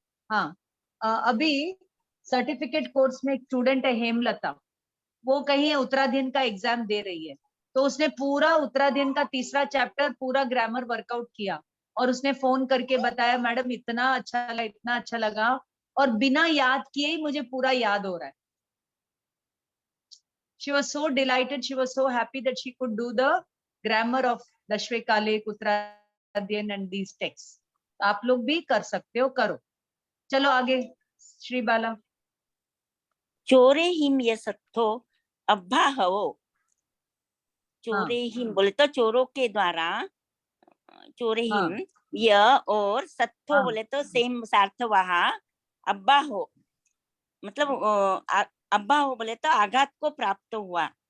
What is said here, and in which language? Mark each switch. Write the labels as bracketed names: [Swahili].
[Hindi] हाँ, अभी certificate course में एक स्टूडेंट है हेमलता, वो कहीं उत्तराधीन का एग्जाम दे रही है, तो उसने पूरा उत्तराधीन का तीसरा चैप्टर पूरा ग्रामर वर्कआउट किया, और उसने फोन करके बताया मैडम इतना अच्छा लगा, इतना अच्छा लगा, और बिना याद किए ही मुझे पूरा याद हो रहा है। [English] She was so delighted, she was so happy that she could do the grammar of Dashavaikalika, Uttaradhyayana and these text. [Hindi] आप लोग भी कर सकते हो, करो। चलो आगे श्री बाला। [Prakrit languages] चोरे हिम ये सत्थो अब्बाहवो। [Hindi] चोरे हिम बोले तो चोरों के द्वारा, चोरे हिम य और सत्थो बोले तो सेम सार्थवाह, अब्बा हो मतलब अब्बा हो बोले तो आघात को प्राप्त हुआ,